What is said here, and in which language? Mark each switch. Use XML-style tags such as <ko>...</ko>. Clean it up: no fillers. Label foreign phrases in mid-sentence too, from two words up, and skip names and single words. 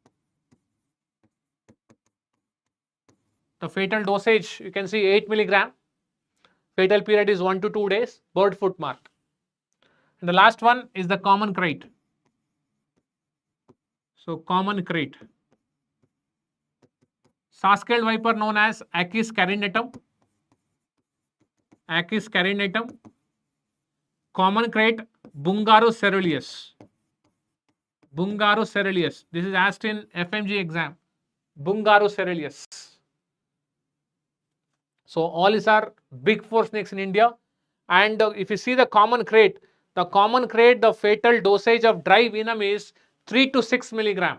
<en>The fatal dosage, you can see 8 milligram. Fatal period is 1 to 2 days. Bird foot mark. And the last one is the common crate. So common crate. Saw-scaled viper known as Achis carinatum. Achis carinatum. Common crate Bungarus ceruleus. Bungarus ceruleus. This is asked in FMG exam. Bungarus ceruleus. So all these are big 4 snakes in India. And if you see the common crate, the fatal dosage of dry venom is 3 to 6 milligram.</en>